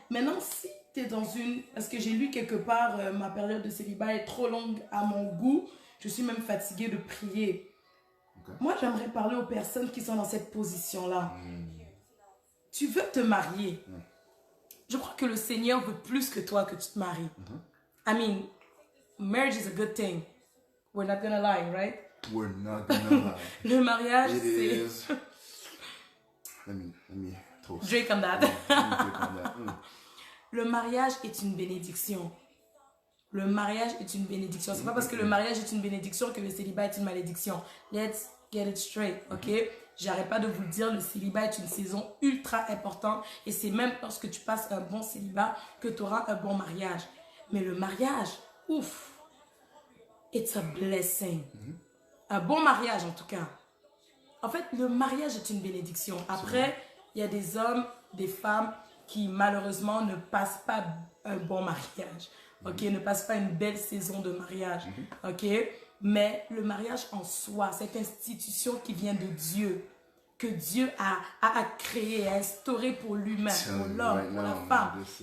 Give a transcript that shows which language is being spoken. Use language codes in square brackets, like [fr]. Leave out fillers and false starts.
[fr] Maintenant, si tu es dans une... Parce que j'ai lu quelque part, ma période de célibat est trop longue à mon goût. Je suis même fatiguée de prier. Okay. Moi, j'aimerais parler aux personnes qui sont dans cette position-là. Tu veux te marier. Je crois que le Seigneur veut plus que toi que tu te maries. [en] I mean, marriage is a good thing. We're not gonna lie, right? We're not gonna lie. [fr] Le mariage, [en] c'est... Let me toast. Drink on that. Drink on that. [fr] Le mariage est une bénédiction. Le mariage est une bénédiction. C'est pas parce que le mariage est une bénédiction que le célibat est une malédiction. [en] Let's get it straight, ok? [fr] J'arrête pas de vous le dire, le célibat est une saison ultra importante et c'est même lorsque tu passes un bon célibat que tu auras un bon mariage. Mais le mariage, ouf, [en] it's a blessing. [fr] Un bon mariage en tout cas. En fait, le mariage est une bénédiction. Après, il y a des hommes, des femmes qui malheureusement ne passent pas un bon mariage. Ok, ne passent pas une belle saison de mariage. Ok, mais le mariage en soi, cette institution qui vient de Dieu, que Dieu a créé, a instauré pour lui-même, pour l'homme, pour la femme.